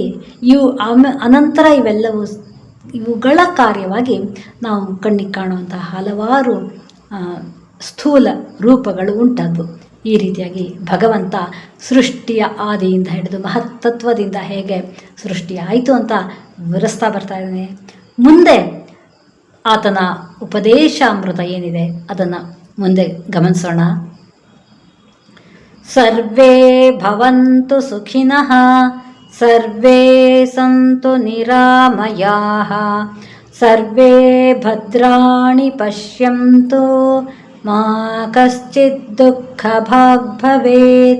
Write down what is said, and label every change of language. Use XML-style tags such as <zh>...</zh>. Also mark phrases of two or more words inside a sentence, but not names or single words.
<kn>ಅನಂತರ ಇವುಗಳ ಕಾರ್ಯವಾಗಿ ನಾವು ಕಣ್ಣಿಗೆ ಕಾಣುವಂತಹ ಹಲವಾರು ಸ್ಥೂಲ ರೂಪಗಳು ಉಂಟಾದವು. ಈ ರೀತಿಯಾಗಿ ಭಗವಂತ ಸೃಷ್ಟಿಯ ಆದಿಯಿಂದ ಹಿಡಿದು ಮಹತ್ತತ್ವದಿಂದ ಹೇಗೆ ಸೃಷ್ಟಿ ಆಯಿತು ಅಂತ ವಿವರಿಸ್ತಾ ಬರ್ತಾ ಇದ್ದಾನೆ. ಮುಂದೆ ಆತನ ಉಪದೇಶಾಮೃತ ಏನಿದೆ ಅದನ್ನು ಮುಂದೆ ಗಮನಿಸೋಣ.</kn> <sa>ಸರ್ವೇ ಭವಂತು ಸುಖಿನಃ, ಸರ್ವೇ ಸಂತು ನಿರಾಮಯಾಃ, ಸರ್ವೇ ಭದ್ರಾಣಿ ಪಶ್ಯಂತು, ಮಾ ಕಶ್ಚಿತ್ ದುಃಖಭಾಗ್ ಭವೇತ್.</sa>